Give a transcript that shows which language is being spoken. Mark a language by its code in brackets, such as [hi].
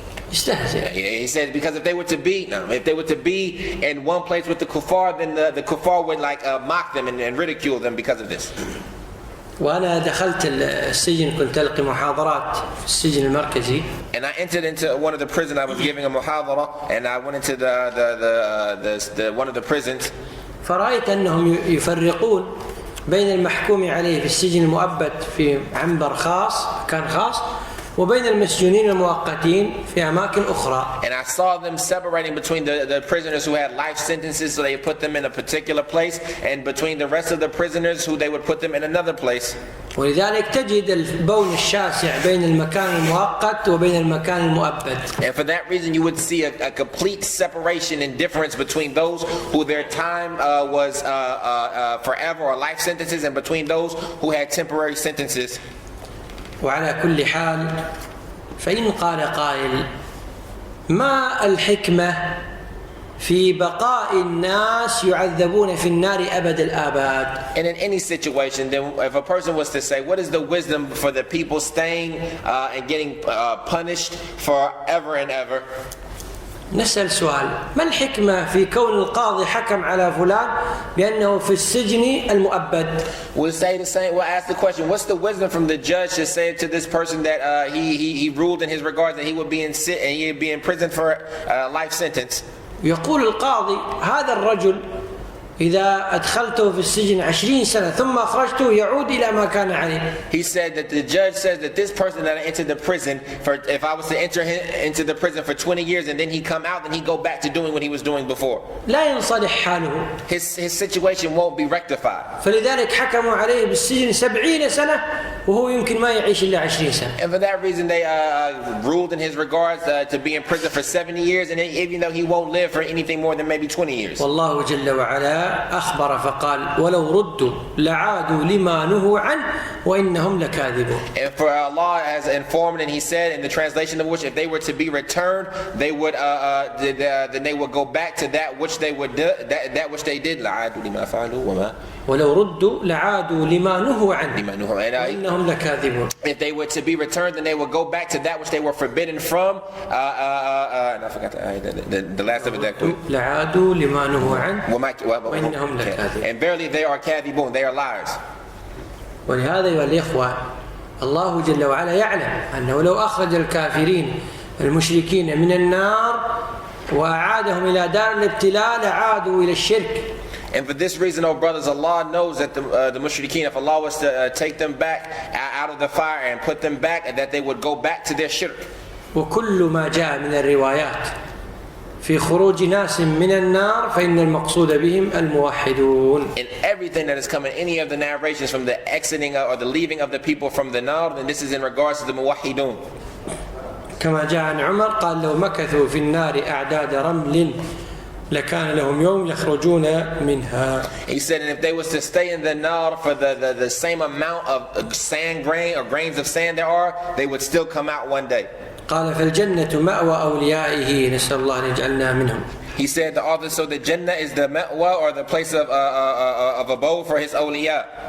[en] He said because if they were to be in one place with the kuffar, then the kuffar would mock them and ridicule them because of this. [ar] وأنا دخلت السجن كنت ألقي محاضرات في السجن المركزي. [en] And I entered into one of the prisons. I was giving a muhadara, and I went into the one of the prisons. [ar] فرأيت أنهم يفرقون بين المحكوم عليه في السجن المؤبد في عنبر خاص مكان خاص وبين المسجونين المؤقتين في أماكن أخرى. [en] And I saw them separating between the prisoners who had life sentences, so they put them in a particular place, and between the rest of the prisoners who they would put them in another place. [ar] ولذلك تجد البون الشاسع بين المكان المؤقت وبين المكان المؤبد. [en] And for that reason you would see a complete separation and difference between those who their time was forever or life sentences, and between those who had temporary sentences. [ar] وعلى كل حال فإن قال قائل ما الحكمة في بقاء الناس يعذبون في النار أبد الآباد. [en] And in any situation, then if a person was to say, what is the wisdom for the people staying and getting punished forever and ever? [ar] نسأل سؤال ما الحكمة في كون القاضي حكم على فلان بأنه في السجن المؤبد. [en] We'll say the same. We'll ask the question: what's the wisdom from the judge to say to this person that he ruled in his regards that he would be in prison for a life sentence? [ar] يقول القاضي هذا الرجل إذا أدخلته في السجن 20 سنة ثم أخرجته يعود إلى ما كان عليه. [en] He said that the judge says that this person that entered the prison, if I was to enter him into the prison for 20 years and then he come out, then he go back to doing what he was doing before. [ar] لا ينصلح حاله. [en] His situation won't be rectified. [ar] فلذلك حكموا عليه بالسجن 70 سنة وهو يمكن ما يعيش إلا 20 سنة. [en] And for that reason they ruled in his regards to be in prison for 70 years, and even though he won't live for anything more than maybe 20 years. [ar] والله جل وعلا أخبر فقال ولو ردوا لعادوا لما نهوا عنه وإنهم لكاذبون. [en] And for Allah has informed, and He said in the translation of which, if they were to be returned, they would then they would go back to that which they would do, that which they did. [ar] لعادوا لما فعلوا وما. ولو ردوا لعادوا لما نهوا عنه وإنهم لكاذبون. [en] If they were to be returned, then they would go back to that which they were forbidden from. And I forgot the last of it. That [ar] لعادوا لما نهوا عنه وإنهم لكاذبون. [en] And verily they are kadhibun, they are liars. [ar] ولهذا أيها الإخوة الله جل وعلا يعلم أنه لو أخرج الكافرين المشركين من النار وأعادهم إلى دار الابتلاء لعادوا إلى الشرك. [en] And for this reason, oh brothers, Allah knows that the mushrikeen, if Allah was to take them back out of the fire and put them back, that they would go back to their shirk. [ar] وكل ما جاء من الروايات في خروج ناس من النار فإن المقصود بهم الموحدون. [en] And everything that has come in any of the narrations from the exiting or the leaving of the people from the nar, then this is in regards to the muwahhidun. [ar] كما جاء عن عمر قال لو مكثوا في النار أعداد رمل لكان لهم يوم يخرجون منها. [en] He said, and if they was to stay in the nar for the same amount of sand grain or grains of sand there are, they would still come out one day. [ar] قال فالجنة مأوى أوليائه نسأل الله أن يجعلنا منهم. [en] He said, the author, so the Jannah is the ma'wa or the place of abode for his awliya.